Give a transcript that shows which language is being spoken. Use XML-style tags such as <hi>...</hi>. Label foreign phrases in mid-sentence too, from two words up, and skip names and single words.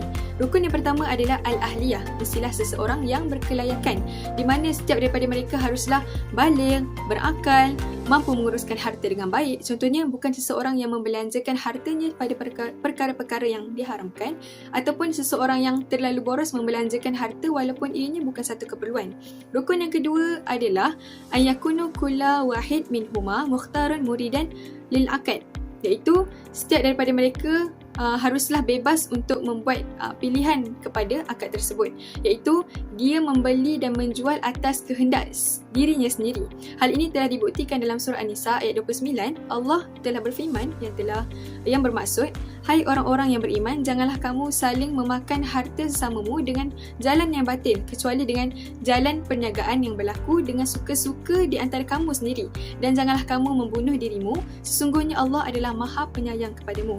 <ms>Rukun yang pertama adalah al-ahliyah, mestilah seseorang yang berkelayakan, di mana setiap daripada mereka haruslah baligh, berakal, mampu menguruskan harta dengan baik. Contohnya bukan seseorang yang membelanjakan hartanya pada perkara-perkara yang diharamkan, ataupun seseorang yang terlalu boros membelanjakan harta walaupun ianya bukan satu keperluan. Rukun yang kedua adalah</ms> <ar>أن يكون كل واحد منهما مختارا مريدا للعقد,</ar> <ms>iaitu setiap daripada mereka haruslah bebas untuk membuat pilihan kepada akad tersebut, iaitu dia membeli dan menjual atas kehendak dirinya sendiri. Hal ini telah dibuktikan dalam surah An-Nisa ayat 29. Allah telah berfirman yang bermaksud, hai orang-orang yang beriman, janganlah kamu saling memakan harta sesamamu dengan jalan yang batil, kecuali dengan jalan perniagaan yang berlaku dengan suka-suka di antara kamu sendiri, dan janganlah kamu membunuh dirimu, sesungguhnya Allah adalah Maha Penyayang kepadamu.</ms>